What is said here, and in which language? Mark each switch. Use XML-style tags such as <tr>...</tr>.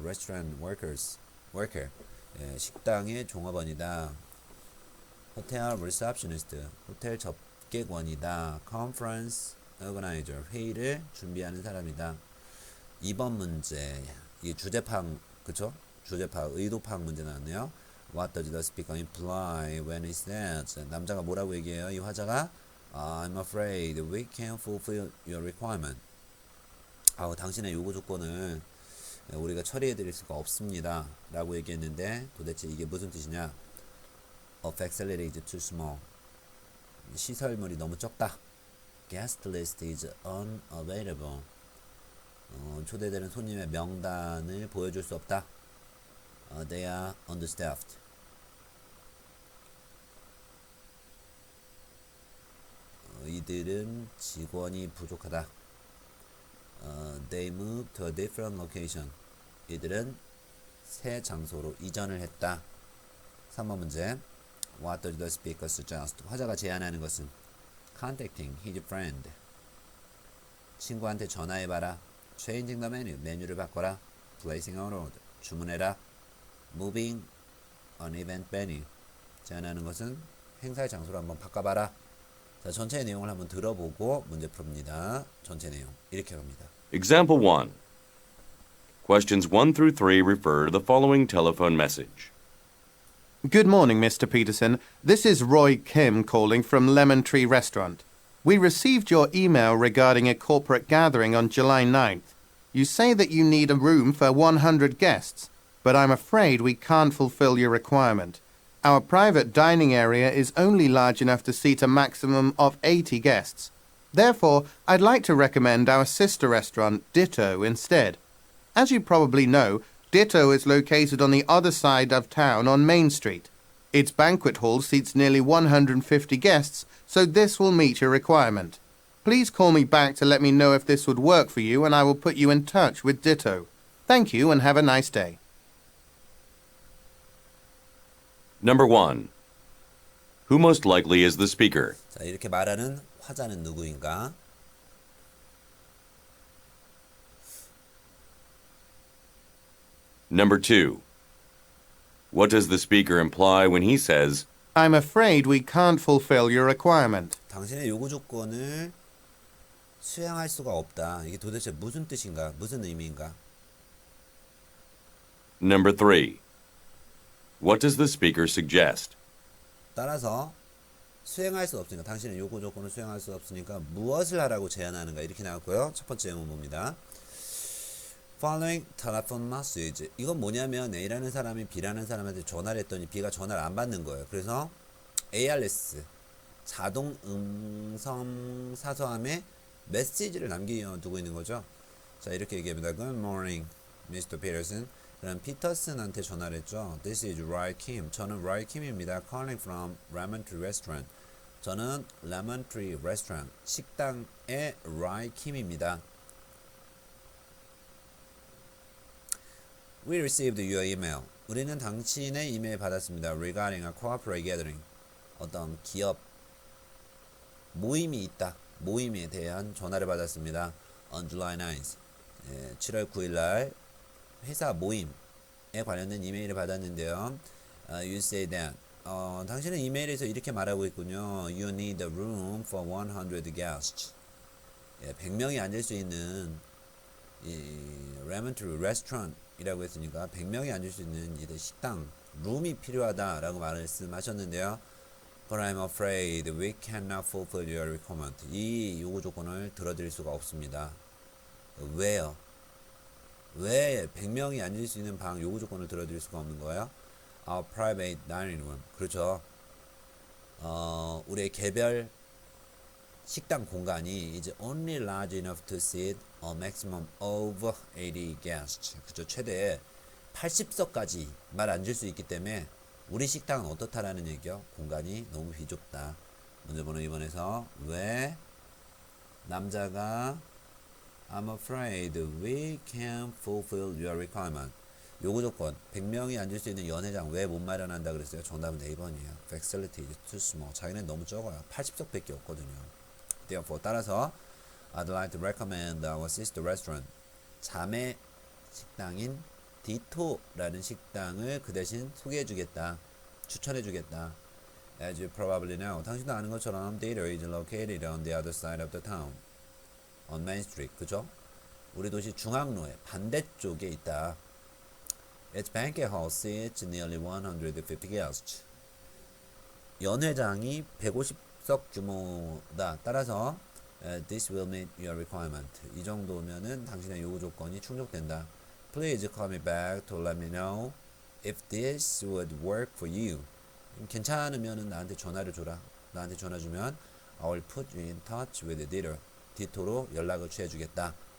<en>Restaurant worker,</en> <ko>예, 식당의 종업원이다. 호텔 receptionist, 호텔 접객원이다.</ko> <en>Conference organizer,</en> <ko>회의를 준비하는 사람이다. 2번 문제, 이 주제파악, 그쵸? 주제파악, 의도파악 문제 나왔네요.</ko> <en>What does the speaker imply when he says?</en> <ko>남자가 뭐라고 얘기해요? 이 화자가</ko> <en>I'm afraid we can't fulfill your requirement.</en> <ko>당신의 요구 조건을 우리가 처리해 드릴 수가 없습니다 라고 얘기했는데 도대체 이게 무슨 뜻이냐?</ko> <en>A facility is too small.</en> <ko>시설물이 너무 적다.</ko> <en>Guest list is unavailable.</en> <ko>초대되는 손님의 명단을 보여줄 수 없다.</ko> <en>They are understaffed.</en> <ko>이들은 직원이 부족하다.</ko> <en>They moved to a different location.</en> <ko>이들은 새 장소로 이전을 했다. 3번 문제.</ko> <en>What does the speaker suggest?</en> <ko>화자가 제안하는 것은</ko> <en>contacting his friend.</en> <ko>친구한테 전화해봐라.</ko> <en>Changing the menu.</en> <ko>메뉴를 바꿔라.</ko> <en>Placing an order.</en> <ko>주문해라.</ko> <en>Moving an event venue.</en> <ko>제안하는 것은 행사의 장소를 한번 바꿔봐라. 자, 전체 내용을 한번 들어보고 문제 풉니다. 전체 내용 이렇게 갑니다.</ko> <en>Example 1. Questions 1 through 3 refer to the following telephone message. Good morning, Mr. Peterson. This is Roy Kim calling from Lemon Tree Restaurant. We received your email regarding a corporate gathering on July 9th. You say that you need a room for 100 guests, but I'm afraid we can't fulfill your requirement. Our private dining area is only large enough to seat a maximum of 80 guests. Therefore, I'd like to recommend our sister restaurant, Ditto, instead. As you probably know, Ditto is located on the other side of town on Main Street. Its banquet hall seats nearly 150 guests, so this will meet your requirement. Please call me back to let me know if this would work for you, and I will put you in touch with Ditto. Thank you, and have a nice day. Number 1. Who most likely is the speaker?</en> <ko>자, 이렇게 말하는 화자는 누구인가?</ko> <en>Number 2. What does the speaker imply when he says, I'm afraid we can't fulfill your requirement.</en> <ko>당신의 요구 조건을 수행할 수가 없다. 이게 도대체 무슨 뜻인가? 무슨 의미인가?</ko> <en>Number 3. What does the speaker suggest?</en> <ko>따라서 수행할 수 없으니까 당신의 요구 조건을 수행할 수 없으니까 무엇을 하라고 제안하는가 이렇게 나왔고요. 첫 번째 예문 봅니다.</ko> <en>Following telephone message.</en> <ko>이건 뭐냐면 A라는 사람이 B라는 사람한테 전화를 했더니 B가 전화를 안 받는 거예요. 그래서 ARS 자동 음성 사서함에 메시지를 남겨두고 있는 거죠. 자, 이렇게 얘기합니다.</ko> <en>Good morning, Mr. Peterson.</en> <ko>그럼 피터슨한테 전화를 했죠.</ko> <en>This is Roy Kim.</en> <ko>저는 Roy Kim입니다.</ko> <en>Calling from Lemon Tree Restaurant.</en> <ko>저는 Lemon Tree Restaurant 식당의 Roy Kim입니다.</ko> <en>We received your email.</en> <ko>우리는 당신의 이메일 받았습니다.</ko> <en>Regarding a corporate gathering.</en> <ko>어떤 기업 모임이 있다. 모임에 대한 전화를 받았습니다.</ko> <en>On July 9th.</en> <ko>7월 9일 날 회사 모임에 관련된 이메일을 받았는데요.</ko> <en>You say that.</en> <ko>당신은 이메일에서 이렇게 말하고 있군요.</ko> <en>You need a room for 100 guests.</en> <ko>100명이 앉을 수 있는 Lemon Tree Restaurant 이라고 했으니까 100명이 앉을 수 있는 이 식당 룸이 필요하다라고 말씀하셨는데요.</ko> <en>But I'm afraid we cannot fulfill your requirement.</en> <ko>이 요구 조건을 들어드릴 수가 없습니다. 왜요? 왜 100명이 앉을 수 있는 방 요구 조건을 들어드릴 수가 없는 거예요?</ko> <en>Our private dining room.</en> <ko>그렇죠. 우리의 개별 식당 공간이</ko> <en>is only large enough to seat a maximum of 80 guests.</en> <ko>그죠. 최대 80석까지만 앉을 수 있기 때문에 우리 식당은 어떻다라는 얘기요? 공간이 너무 비좁다. 문제 번호 2번에서 왜 남자가</ko> <en>I'm afraid we can't fulfill your requirement.</en> <ko>요구 조건 100명이 앉을 수 있는 연회장 왜 못 마련한다 그랬어요? 정답은 4번이에요.</ko> <en>Facility is too small.</en> <ko>자기는 너무 적어요. 80석밖에 없거든요.</ko> <en>Therefore</en> <ko>따라서</ko> <en>I'd like to recommend our sister restaurant.</en> <ko>자매 식당인 디토라는 식당을 그 대신 소개해주겠다. 추천해주겠다.</ko> <en>As you probably know.</en> <ko>당신도 아는 것처럼</ko> <en>Ditto is located on the other side of the town. On Main Street.</en> <ko>그죠? 우리 도시 중앙로의 반대쪽에 있다.</ko> <en>Its banquet hall seats nearly 150 guests.</en> <ko>연회장이 150석 규모다. 따라서</ko> <en>This will meet your requirement.</en> <ko>이 정도면은 당신의 요구 조건이 충족된다.</ko> <en>Please call me back to let me know if this would work for you.</en> <ko>괜찮으면은 나한테 전화를 줘라. 나한테 전화 주면</ko> <en>I will put you in touch with Ditto.</en> <ko>디토로 연락을 취해주겠다.</ko>